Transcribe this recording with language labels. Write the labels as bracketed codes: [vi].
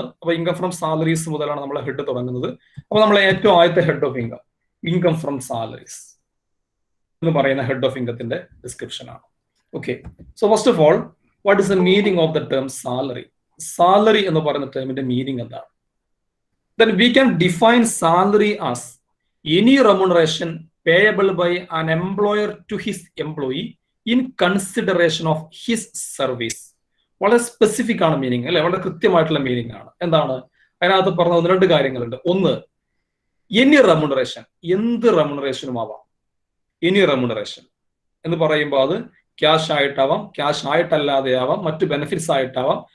[ml] അപ്പൊ income from salaries മുതലാണ് നമ്മളെ ഹെഡ് തുടങ്ങുന്നത്. അപ്പൊ നമ്മളെ ഏറ്റവും ആദ്യത്തെ head of income income from salaries എന്ന് പറയുന്ന ഹെഡ് ഓഫ് ഇൻകത്തിന്റെ ഡിസ്ക്രിപ്ഷൻ ആണ്. [en] Okay, so first of all what is the meaning of the term salary? [ml] Salary എന്ന് പറയുന്ന ടേമിന്റെ മീനിങ് എന്താണ്? [en] Then we can define salary as any remuneration payable by an employer to his employee in consideration of his service. [ml] വളരെ specific ആണ് meaning അല്ലെ, വളരെ കൃത്യമായിട്ടുള്ള meaning ആണ്. എന്താണ് അതിനകത്ത് പറഞ്ഞ 1-2 കാര്യങ്ങളുണ്ട്. ഒന്ന്, എനി റെമുണറേഷൻ, എന്ത് റെമുണറേഷനും ആവാം. എനി റെമുണറേഷൻ എന്ന് പറയുമ്പോൾ അത് ക്യാഷ് ആയിട്ടാവാം, ക്യാഷ് ആയിട്ടല്ലാതെ ആവാം, മറ്റു ബെനിഫിറ്റ്സ് ആയിട്ടാവാം.